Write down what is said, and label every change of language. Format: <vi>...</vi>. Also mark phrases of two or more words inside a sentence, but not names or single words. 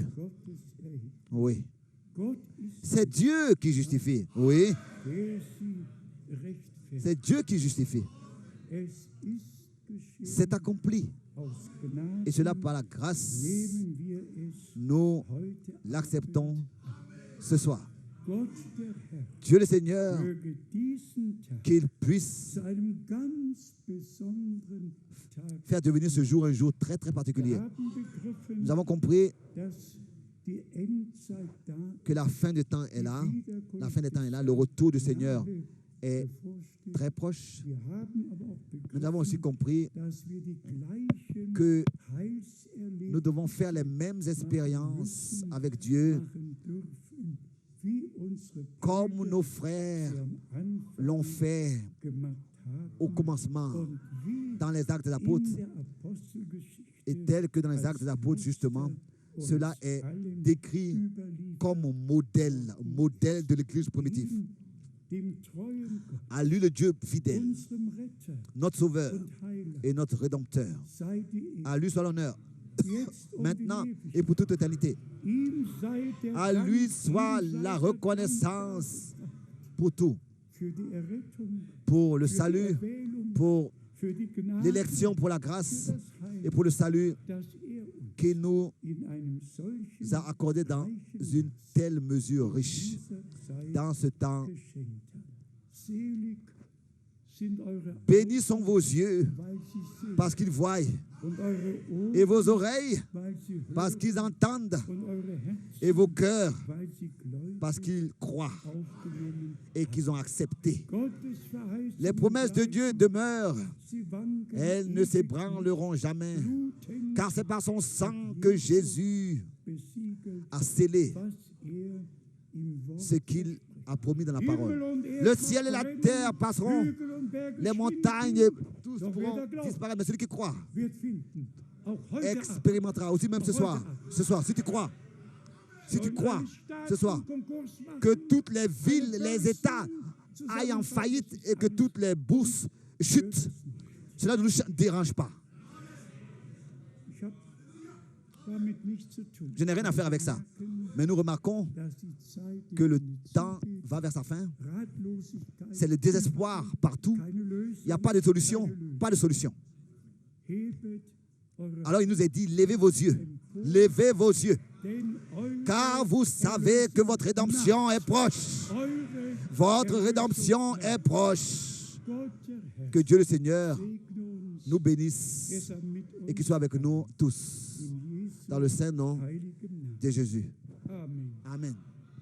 <fr>Oui. C'est Dieu qui justifie. Oui. C'est Dieu qui justifie. C'est accompli. Et cela par la grâce, nous l'acceptons ce soir.</fr> <de>Gott, der Herr,</de> <fr>Dieu le Seigneur,</fr> <de>möge diesen Tag</de> <fr>qu'il puisse</fr> <de>zu einem ganz besonderen Tag.</de> <fr>faire devenir ce jour un jour très très</fr> <de>Wir</de> <fr>particulier.</fr> <de>haben begriffen,</de> <fr>Nous avons compris</fr> <de>dass die Endzeit da</de> <fr>que la fin du temps est là, la fin des temps est là, le retour du Seigneur est</fr> <de>bevorsteht.</de> <fr>très proche.</fr> <de>Wir haben aber auch</de> <fr>Nous avons aussi</fr> <de>begriffen,</de> <fr>compris</fr> <de>dass wir die gleichen</de> <fr>que nous</fr> <de>Heilserlebnisse</de> <fr>devons faire les mêmes expériences avec Dieu</fr> <de>machen dürfen, wie unsere</de> <fr>comme</fr> <de>Brüder</de> <fr>nos frères</fr> <de>sie am Anfang</de> <fr>l'ont fait</fr> <de>gemacht haben</de> <fr>au commencement</fr> <de>und wie</de> <fr>dans les actes des</fr> <de>in</de> <fr>apôtres.</fr> <de>der Apostelgeschichte</de> <fr>Et tel que dans les actes des apôtres, justement, cela est décrit comme un modèle de l'Église primitive.</fr> <de>dem treuen Gott,</de> <fr>À lui le Dieu fidèle,</fr> <de>unserem Retter</de> <fr>notre Sauveur</fr> <de>und Heiler,</de> <fr>et notre Rédempteur.</fr> <de>sei die Ehre.</de> <fr>À lui soit l'honneur,</fr> <de>Jetzt und</de> <fr>maintenant</fr> <de>in</de> <fr>et</fr> <de>Ewigkeit.</de> <fr>pour toute éternité.</fr> <de>Ihm sei der</de> <fr>À</fr> <de>Dank,</de> <fr>lui</fr> <de>ihm</de> <fr>soit</fr> <de>sei</de> <fr>la</fr> <de>der</de> <fr>reconnaissance pour tout,</fr> <de>für die Errettung,</de> <fr>pour le</fr> <de>für die</de> <fr>salut,</fr> <de>Erwählung,</de> <fr>pour</fr> <de>für die Gnade,</de> <fr>l'élection, pour la</fr> <de>für</de> <fr>grâce</fr> <de>das Heil,</de> <fr>et pour le salut</fr> <de>das uns</de> <fr>qu'il nous</fr> <de>in einem solchen</de> <fr>a accordé dans</fr> <de>reichen</de> <fr>une telle mesure riche</fr> <de>dieser Zeit</de> <fr>dans ce temps.</fr> <de>geschenkt hat. Selig sind eure</de> <fr>Bénis sont vos yeux</fr> <de>Augen, weil sie sehen,</de> <fr>parce qu'ils voient</fr> <de>und eure Ohren,</de> <fr>et vos oreilles</fr> <de>weil sie hören,</de> <fr>parce qu'ils entendent</fr> <de>und eure Herzen,</de> <fr>et vos cœurs</fr> <de>weil sie gläubig</de> <fr>parce qu'ils croient</fr> <de>aufgenommen.</de> <fr>et qu'ils ont accepté.</fr> <de>Gottes Verheißungen</de> <fr>Les promesses de Dieu demeurent,</fr> <de>sie wanken</de> <fr>elles ne s'ébranleront jamais,</fr> <de>bluten,</de> <fr>car c'est par son sang que Jésus</fr> <de>besiegelt,</de> <fr>a scellé</fr> <de>was im Wort</de> <fr>ce qu'il a promis dans la</fr> <de>Himmel</de> <fr>parole.</fr> <de>und Erde</de> <fr>Le ciel et la</fr> <de>verbrennen,</de> <fr>terre passeront,</fr> <de>Hügel und Berge</de> <fr>les</fr> <de>schwinden,</de> <fr>montagnes, tous</fr> <de>Doch</de> <fr>pourront</fr> <de>wer da glaubt,</de> <fr>disparaître, mais celui qui croit</fr> <de>wird finden. Auch heute Abend.</de> <fr>expérimentera aussi même ce soir. Ce soir, si tu crois, ce soir, que toutes les villes, les États aillent en faillite et que toutes les bourses chutent, cela ne nous dérange pas.</fr> <de>Ich habe damit nichts zu tun.</de> <fr>Je n'ai rien à faire avec ça. Mais nous remarquons</fr> <de>Dass die Zeit</de> <fr>que le</fr> <de>die</de> <fr>temps va vers sa fin.</fr> <de>Ratlosigkeit,</de> <fr>C'est le désespoir partout.</fr> <de>keine Lösung,</de> <fr>Il n'y a pas de solution.</fr> <de>keine Lösung.</de> <fr>Pas de solution.</fr> <de>Hebet eure</de> <fr>Alors il nous est dit, levez vos yeux. Levez vos yeux.</fr> <de>denn eure,</de> <fr>Car vous savez que votre rédemption est proche.</fr> <de>eure</de> <fr>Votre rédemption est proche.</fr> <de>Gott der Herr</de> <fr>Que Dieu le Seigneur</fr> <de>segne uns,</de> <fr>nous bénisse</fr> <de>er sei mit</de> <fr>et</fr> <de>uns</de> <fr>qu'il soit avec nous tous.</fr> <de>in Jesu</de> <fr>Dans le saint nom</fr> <de>heiligem Namen.</de> <fr>de Jésus.</fr> <de>Amen.</de> <fr>Amen.</fr>